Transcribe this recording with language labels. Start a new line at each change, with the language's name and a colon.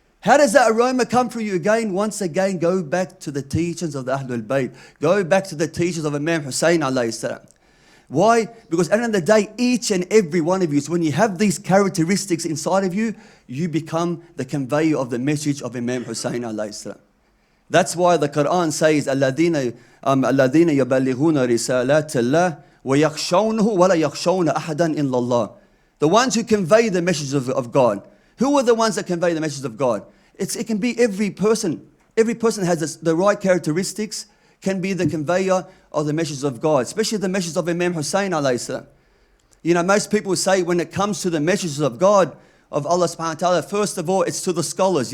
English: How does that aroma come through you again? Once again, go back to the teachings of the Ahlul Bayt. Go back to the teachings of Imam Hussein alayhi salam. Why? Because at the end of the day, each and every one of you, so when you have these characteristics inside of you, you become the conveyor of the message of Imam Hussein alayhi salam. That's why the Quran says,
Arabic: الَّذِينَ يَبَلِّغُونَ رِسَالَاتِ اللَّهِ وَيَخْشَوْنَهُ وَلَا يَخْشَوْنَ أَحَدًا إِلَّا اللَّهِ.
English: The ones who convey the message of God. Who are the ones that convey the message of God? It can be every person. Every person has the right characteristics, can be the conveyor of the message of God, especially the message of Imam Hussein alayhi salam. You know, most people say when it comes to the messages of God, of Allah subhanahu wa ta'ala, first of all, it's to the scholars.